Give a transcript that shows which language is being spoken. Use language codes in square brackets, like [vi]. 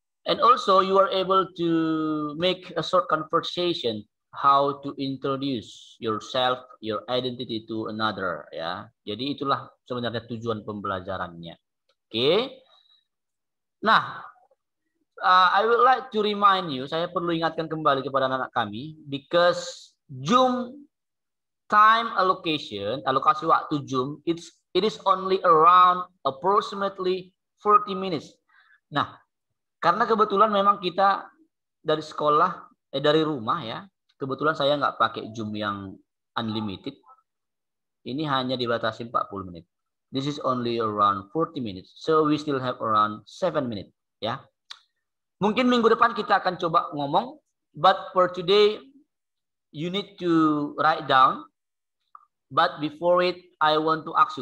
[en] And also you are able to make a short conversation how to introduce yourself, your identity to another. [id] Ya. Jadi itulah sebenarnya tujuan pembelajarannya. [en] Oke. Nah, I would like to remind you, [id] saya perlu ingatkan kembali kepada anak-anak kami, [en] because Zoom time allocation, [id] alokasi waktu Zoom, [en] it is only around approximately 40 minutes. [id] Nah, karena kebetulan memang kita dari sekolah, dari rumah ya, kebetulan saya nggak pakai Zoom yang unlimited. Ini hanya dibatasi 40 menit. [en] This is only around 40 minutes. So we still have around 7 minutes. [id] Ya. Mungkin minggu depan kita akan coba ngomong. [en] But for today, you need to write down. But before it, I want to ask you.